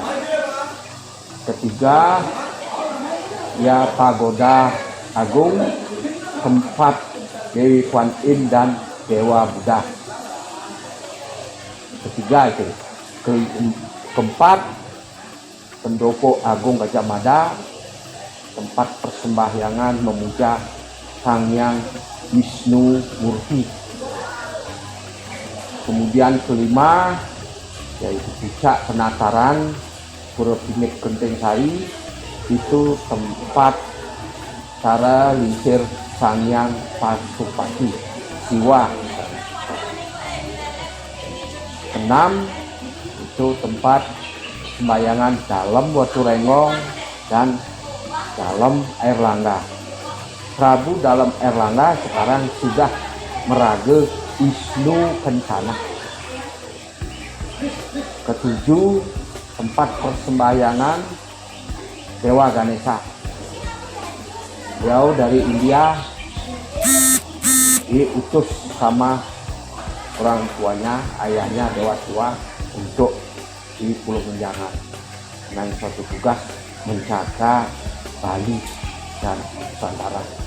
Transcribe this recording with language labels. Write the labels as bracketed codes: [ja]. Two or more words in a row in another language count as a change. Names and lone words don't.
[id] Ketiga ya Pagoda Agung, tempat Dewi Kuan Yin dan Dewa Buddha. Ketiga itu. Keempat Pendopo Agung Gajah Mada, tempat persembahyangan memuja Sang Hyang Wisnu Murti. Kemudian kelima yaitu Puncak Penataran Pura Pinik Genting Sari, itu tempat cara lincir Sang Hyang Pasupati Siwa. Enam itu tempat sembayangan dalam Watu Renggong dan dalam Air Langga. Prabu dalam Air Langga sekarang sudah meraga Wisnu Kencana. Ketujuh, tempat persembahyangan Dewa Ganesha. Beliau dari India diutus sama orang tuanya, ayahnya Dewa Tua, untuk di Pulau Menjangan dengan suatu tugas menjaga Bali dan Nusantara.